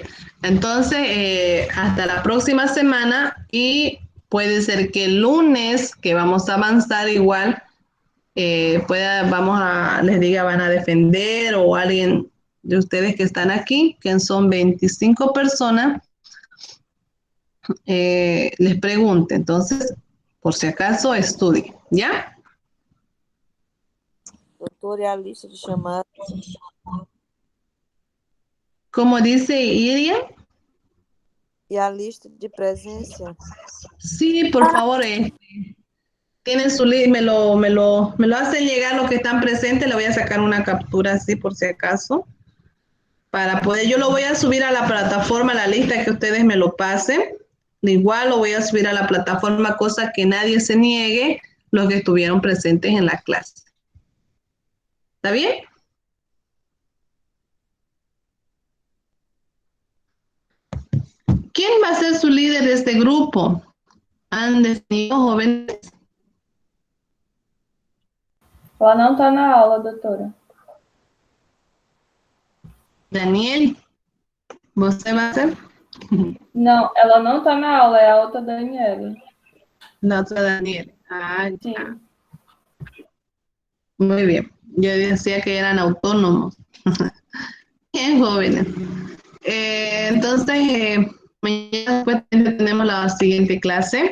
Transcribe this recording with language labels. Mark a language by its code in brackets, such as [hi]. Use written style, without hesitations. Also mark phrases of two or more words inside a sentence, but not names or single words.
[es] Entonces, hasta la próxima semana y puede ser que el lunes, que vamos a avanzar igual, les diga, van a defender o alguien de ustedes que están aquí, que son 25 personas, les pregunte. Entonces, por si acaso, estudie, ¿ya? [pt] Doutor, e a lista de chamadas? [es] Como dice Iria, [pt] E a lista de presença? [es] sí, por favor, tienen su link, me lo hacen llegar los que están presentes, le voy a sacar una captura así por si acaso, para poder, yo lo voy a subir a la plataforma, la lista que ustedes me lo pasen, igual lo voy a subir a la plataforma, cosa que nadie se niegue, los que estuvieron presentes en la clase. ¿Está bien? ¿Quién va a ser su líder de este grupo? ¿Han definido, jóvenes? [pt] Ela não está na aula, doutora. [es] Daniel, ¿você va a ser? [pt] Não, ela não está na aula, é a outra Daniela. [es] La otra Daniel. Ah, [pt] Sim. [es] ya. Muy bien. Yo decía que eran autónomos. Bien, jóvenes. Entonces, mañana después tenemos la siguiente clase.